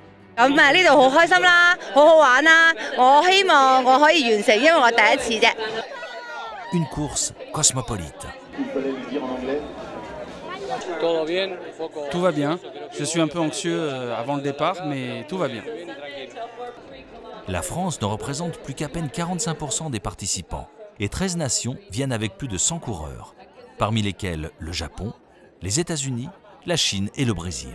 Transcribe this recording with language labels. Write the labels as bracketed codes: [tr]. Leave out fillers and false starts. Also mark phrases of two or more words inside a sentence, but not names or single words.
[yue] 咁啊，呢度好開心啦，好好玩啦！我希望我可以完成，因為我第一次啫。 [fr] Une course cosmopolite. Tout va bien. Je suis un peu anxieux avant le départ, mais tout va bien. La France ne représente plus qu'à peine 45% des participants et 13 nations viennent avec plus de 100 coureurs, parmi lesquels le Japon, les États-Unis, la Chine et le Brésil.